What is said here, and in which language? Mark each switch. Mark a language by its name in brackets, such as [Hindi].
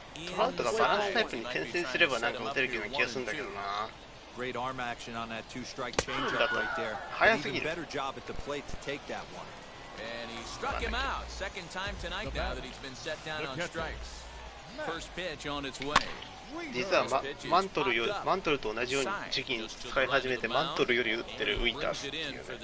[Japanese] トラウトがバランスタイプに転戦すればなんか打てるような気がするんだけどな。 [English] Great arm action on that two-strike changeup right there. Even better job at the plate to take that one. And he struck him out. Second time tonight now that he's been set down on strikes. First pitch on its way. [Japanese] 実はマントルと同じように時期に使い始めてマントルより打ってるウィータースっていうね。